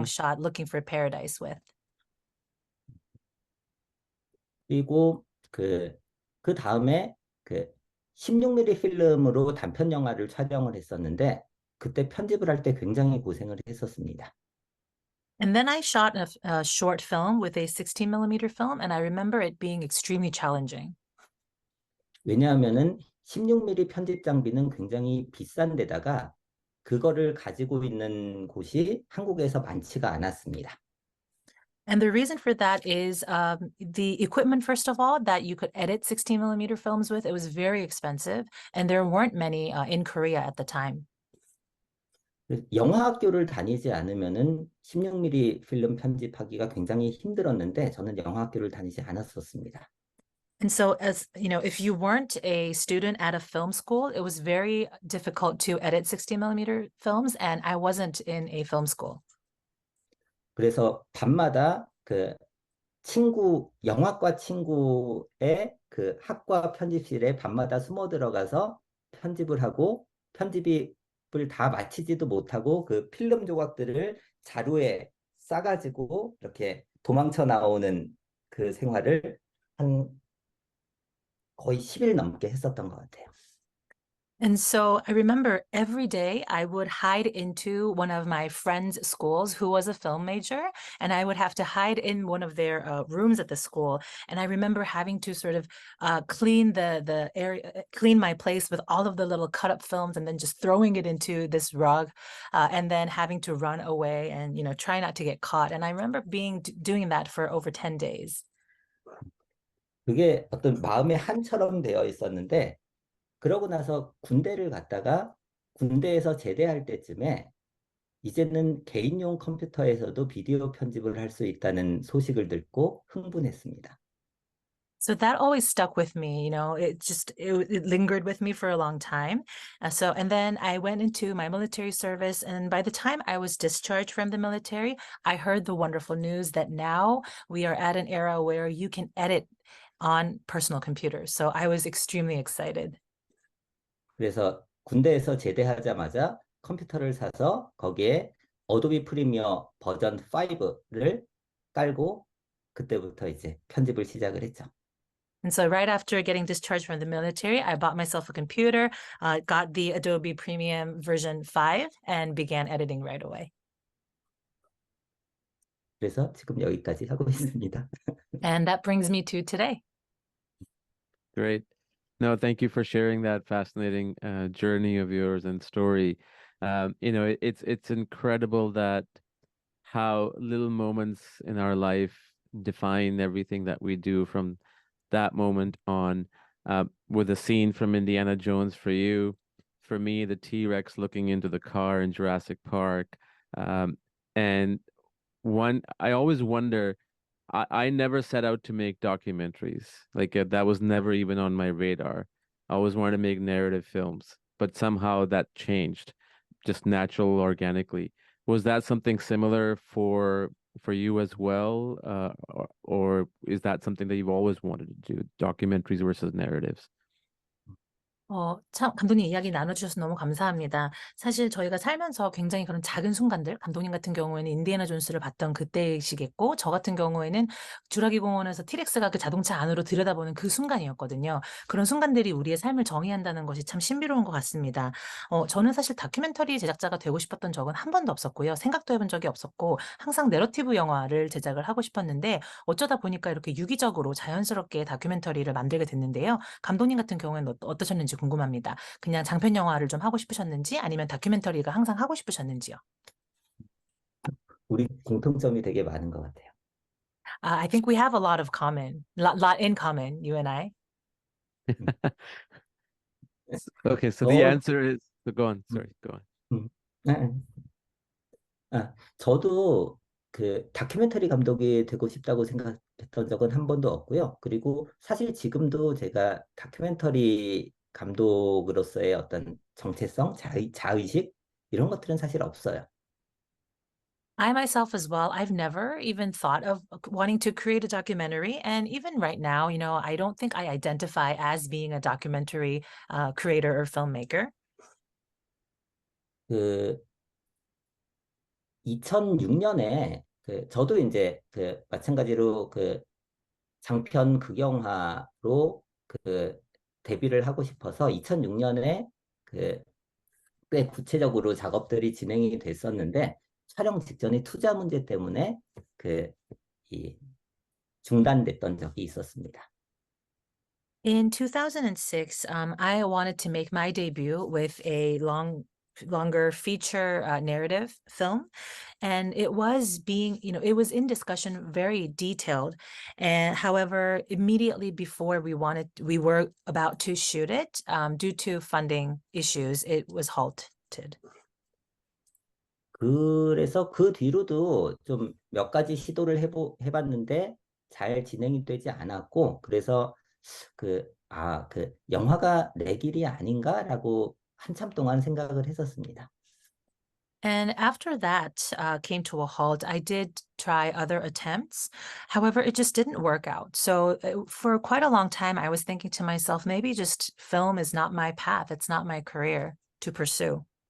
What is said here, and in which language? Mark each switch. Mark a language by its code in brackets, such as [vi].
[en] Hmm. shot Looking for Paradise with. [ko] 그리고 그 다음에 그 16mm 필름으로 단편 영화를 촬영을 했었는데 그때 편집을 할 때 굉장히 고생을 했었습니다. [en] And then I shot a short film with a 16 millimeter film, and I remember it being extremely challenging. [ko] 왜냐하면은 16mm 편집 장비는 굉장히 비싼 데다가 그거를 가지고 있는 곳이 한국에서 많지가 않았습니다. [en] And the reason for that is the equipment, first of all, that you could edit 16 millimeter films with, it was very expensive, and there weren't many in Korea at the time. [ko] 영화 학교를 다니지 않으면은 16mm 필름 편집하기가 굉장히 힘들었는데 저는 영화 학교를 다니지 않았었습니다. [en] And so, as you know, if you weren't a student at a film school, it was very difficult to edit 16 millimeter films, and I wasn't in a film school. [ko] 그래서 밤마다 그 영화과 친구의 그 학과 편집실에 밤마다 숨어 들어가서 편집을 하고 편집을 다 마치지도 못하고 그 필름 조각들을 자루에 싸가지고 이렇게 도망쳐 나오는 그 생활을 한 거의 10일 넘게 했었던 것 같아요. [en] And so I remember every day I would hide into one of my friends' schools who was a film major, and I would have to hide in one of their rooms at the school. And I remember having to sort of clean the area, clean my place with all of the little cut up films, and then just throwing it into this rug, and then having to run away and try not to get caught. And I remember doing that for over 10 days. [ko] 그게 어떤 마음의 한처럼 되어 있었는데 그러고 나서 군대를 갔다가 군대에서 제대할 때쯤에 이제는 개인용 컴퓨터에서도 비디오 편집을 할 수 있다는 소식을 듣고 흥분했습니다. [en] So that always stuck with me, you know, it lingered with me for a long time. And then I went into my military service, and by the time I was discharged from the military, I heard the wonderful news that now we are at an era where you can edit on personal computers. So I was extremely excited. [ko] 그래서 군대에서 제대하자마자 컴퓨터를 사서 거기에 어도비 프리미어 버전 5를 깔고 그때부터 이제 편집을 시작을 했죠. [en] And so right after getting discharged from the military, I bought myself a computer, got the Adobe Premium version 5, and began editing right away. 그래서 지금 여기까지 하고 있습니다. And that brings me to today. Great. No, thank you for sharing that fascinating journey of yours and story. It's incredible that how little moments in our life define everything that we do from that moment on. With a scene from Indiana Jones for you, for me, the T-Rex looking into the car in Jurassic Park. And I always wonder, I never set out to make documentaries. Like that was never even on my radar. I always wanted to make narrative films, but somehow that changed, just natural, organically. Was that something similar for you as well, or is that something that you've always wanted to do, documentaries versus narratives? [ko] 참, 감독님 이야기 나눠주셔서 너무 감사합니다. 사실 저희가 살면서 굉장히 그런 작은 순간들, 감독님 같은 경우에는 인디애나 존스를 봤던 그때이시겠고, 저 같은 경우에는 주라기 공원에서 티렉스가 그 자동차 안으로 들여다보는 그 순간이었거든요. 그런 순간들이 우리의 삶을 정의한다는 것이 참 신비로운 것 같습니다. 저는 사실 다큐멘터리 제작자가 되고 싶었던 적은 한 번도 없었고요. 생각도 해본 적이 없었고, 항상 내러티브 영화를 제작을 하고 싶었는데, 어쩌다 보니까 이렇게 유기적으로 자연스럽게 다큐멘터리를 만들게 됐는데요. 감독님 같은 경우에는 어떠셨는지 궁금합니다. 그냥 장편 영화를 좀 하고 싶으셨는지 아니면 다큐멘터리가 항상 하고 싶으셨는지요? 우리 공통점이 되게 많은 것 같아요. [en] I think we have a lot lot in common, you and I. Okay, so the [ko] 저, [en] answer is, go on, sorry, go on. [ko] 음, 저도 그 다큐멘터리 감독이 되고 싶다고 생각했던 적은 한 번도 없고요. 그리고 사실 지금도 제가 다큐멘터리 감독으로서의 어떤 정체성, 자의식 이런 것들은 사실 없어요. [en] I myself as well, I've never even thought of wanting to create a documentary. And even right now, you know, I don't think I identify as being a documentary creator or filmmaker. [ko] 그 2006년에 저도 이제 그 마찬가지로 그 장편 극영화로 그 데뷔를 하고 싶어서 2006년에 그 꽤 구체적으로 작업들이 진행이 됐었는데 촬영 직전에 투자 문제 때문에 이 중단됐던 적이 있었습니다. [en] In 2006, I wanted to make my debut with a longer feature narrative film. And it was it was in discussion, very detailed. And however, immediately before we were about to shoot it, due to funding issues, it was halted. [ko] 그래서 그 뒤로도 좀 몇 가지 시도를 해봤는데 잘 진행이 되지 않았고 그래서 그 영화가 내 길이 아닌가라고 한참 동안 생각을 했었습니다. [en] And after that came to a halt, I did try other attempts. However, it just didn't work out. So for quite a long time, I was thinking to myself, maybe just film is not my path. It's not my career to pursue.